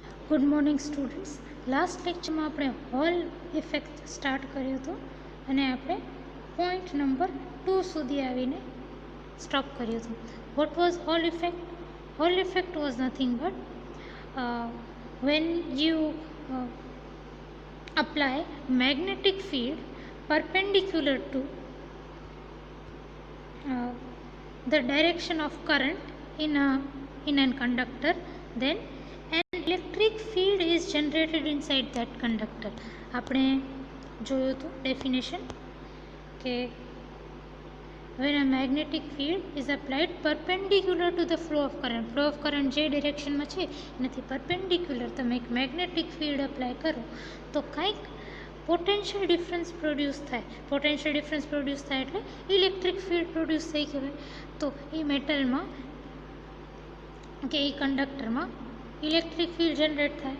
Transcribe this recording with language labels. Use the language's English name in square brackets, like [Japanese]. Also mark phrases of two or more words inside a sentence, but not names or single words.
[English] good morning students. [Gujarati] લાસ્ટ લેક્ચરમાં આપણે [English] Hall effect start [Gujarati] કર્યું હતું અને આપણે [English] point number 2 [Gujarati] સુધી આવીને સ્ટોપ કર્યું હતું. [English] What was Hall effect? Hall effect was nothing but when you apply magnetic field perpendicular to the direction of current in an conductor, then an electric field is generated inside that conductor. [Gujarati] આપણે જોયું હતું ડેફિનેશન કે [English] when a magnetic field is applied perpendicular to the flow of current [Gujarati] જે ડિરેક્શનમાં છે એનાથી પરપેન્ડિક્યુલર તમે એક [English] magnetic field apply [Gujarati] કરો તો કંઈક [English] potential difference produce [Gujarati] થાય એટલે [English] electric field produce [Gujarati] થઈ કહેવાય. તો એ મેટલમાં કે એ કંડક્ટરમાં [English] electric field generate [Gujarati] થાય.